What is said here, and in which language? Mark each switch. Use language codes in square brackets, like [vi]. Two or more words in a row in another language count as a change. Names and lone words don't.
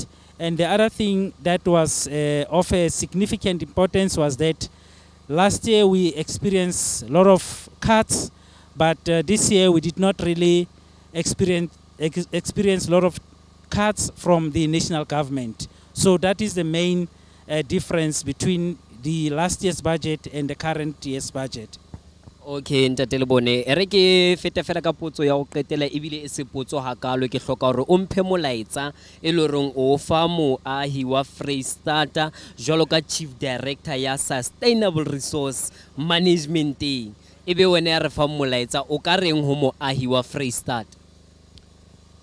[en] And the other thing that was of a significant importance was that last year we experienced a lot of cuts, but this year we did not really experience a lot of cuts from the national government. So that is the main difference between the last year's budget and the current year's budget. [st] Okay, ntate le bone e re ke fete fela ka potso ya go qetela ebile e se potso hakalo ke hloka hore o mphe molaetsa e le reng o fa moahi wa Freistata jwalo ka chief director ya Sustainable Resource Management ebe wena ya re fa molaetsa o ka reng ho moahi wa Freistata?